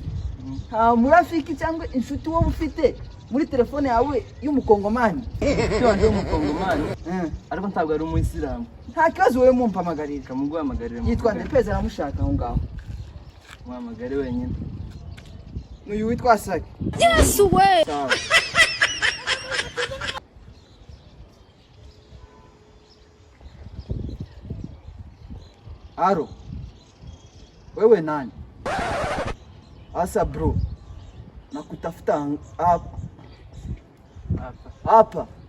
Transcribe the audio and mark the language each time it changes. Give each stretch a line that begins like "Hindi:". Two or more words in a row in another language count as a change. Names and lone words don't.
Kinyarwanda: Nta murafiki cyangwa inshuti wo ufite muri telefone yawe y'umukongomani. Cyo nje umukongomani. Ariko ntabwo ari umuyisilamu. Nta kibazo wewe mumpamagarira. Kamuguhamagarira. Yitwa Ndepeza aramushaka aho ngaho. Muhamagare wenyine. N'uyu witwa Saki.
English: Yes we.
Swahili: Sawa. Aro. Wewe nani? Asa bro. Nakutafuta hapa. Hapa.